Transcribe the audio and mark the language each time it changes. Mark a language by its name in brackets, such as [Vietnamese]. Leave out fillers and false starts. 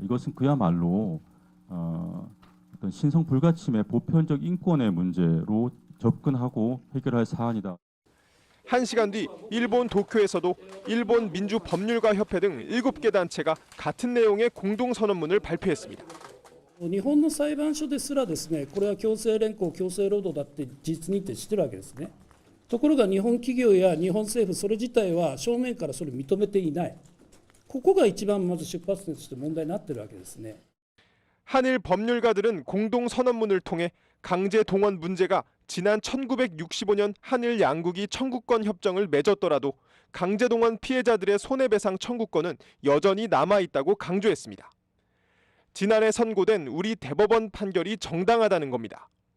[Korean] 이것은 그야말로 어떤 신성 불가침의 보편적 인권의 문제로 접근하고 해결할 사안이다. 1시간 뒤 일본 도쿄에서도 일본 민주법률가협회 등 7개 단체가 같은 내용의 공동선언문을 발표했습니다. [Japanese] 日本の裁判所ですらですね、これは強制連行、強制労働だって実認定してるわけですね。ところが日本企業や日本政府それ自体は正面からそれを認めていない。ここが一番まず出発点として問題になってるわけですね。 [Korean] 한일 법률가들은 공동 선언문을 통해 강제 동원 문제가 지난 1965년 한일 양국이 청구권 협정을 맺었더라도 강제 동원 피해자들의 손해배상 청구권은 여전히 남아 있다고 강조했습니다. 지난해 선고된 우리 대법원 판결이 정당하다는 겁니다.